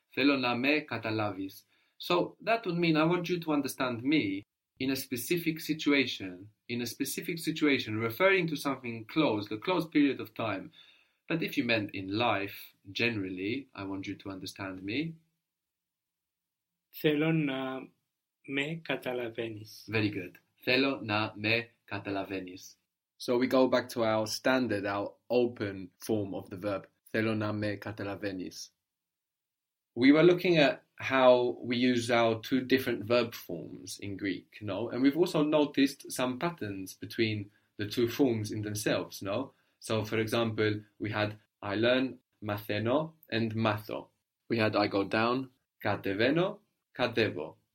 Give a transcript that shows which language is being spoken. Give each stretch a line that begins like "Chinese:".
Greek: Thelo na me katalavis.
English: So that would mean I want you to understand me in a specific situation, in a specific situation, referring to something close, the close period of time. But if you meant in life, generally, I want you to understand me.
Greek: Θέλω να με καταλαβαίνεις.
English: Very good.
Greek: Θέλω να με καταλαβαίνεις.
English: So we go back to our standard, our open form of the verb.
Greek: Θέλω να με καταλαβαίνεις.
English: We were looking at how we use our two different verb forms in Greek, no? And we've also noticed some patterns between the two forms in themselves, no? So, for example, we had I learn, matheno, and matho. We had I go down, kateveno, katevo.